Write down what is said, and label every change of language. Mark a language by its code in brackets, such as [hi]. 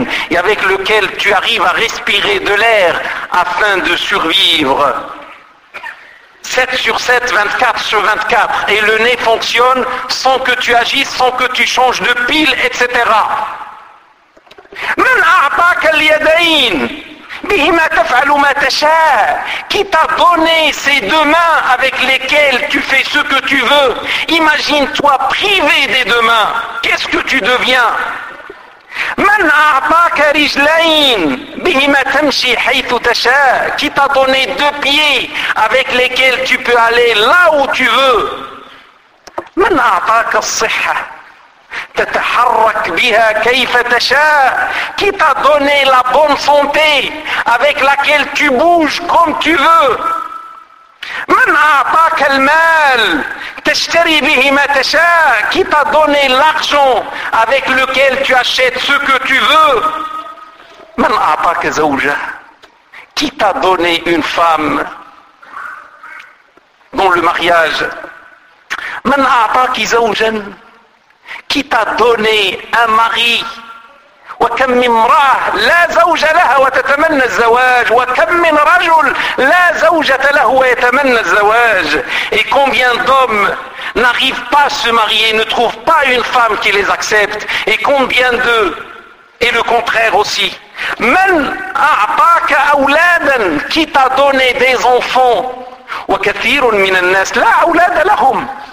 [fr] Et avec lequel tu arrives à respirer de l'air afin de survivre. 7 sur 7, 24 sur 24. Et le nez fonctionne sans que tu agisses, sans que tu changes de pile, etc. [ar] من أعطاك اليدين بهما تفعل ما تشاء. [fr] Qui t'a donné ces deux mains avec lesquelles tu fais ce que tu veux? Imagine-toi privé des deux mains. Qu'est-ce que tu deviens? [ar] من أعطاك رجلين بهما تمشي حيث تشاء. [fr] Qui t'a donné 2 pieds avec lesquels tu peux aller là où tu veux? [ar] من أعطاك الصحة تتحرك بها كيف تشاء. [fr] Qui t'a donné la bonne santé avec laquelle tu bouges comme tu veux? [ar] من أعطاك المال تشتري به ما تشاء. [fr] Qui t'a donné l'argent avec lequel tu achètes ce que tu veux? [ar] من أعطاك زوجة. [fr] Qui t'a donné une femme dans le mariage? [ar] من أعطاك زوجا. [fr] Qui t'a donné un mari? [ar] وكم من امرأة لا زوج لها وتتمنى الزواج وكم من رجل لا زوجة له ويتمنى الزواج. [fr] Et combien d'hommes n'arrivent pas à se marier, ne trouvent pas une femme qui les accepte? Et combien d'eux? Et le contraire aussi. [ar] من أعطاك أولادا. [fr] Qui t'a donné des enfants? [ar] وكثير من الناس لا أولاد لهم.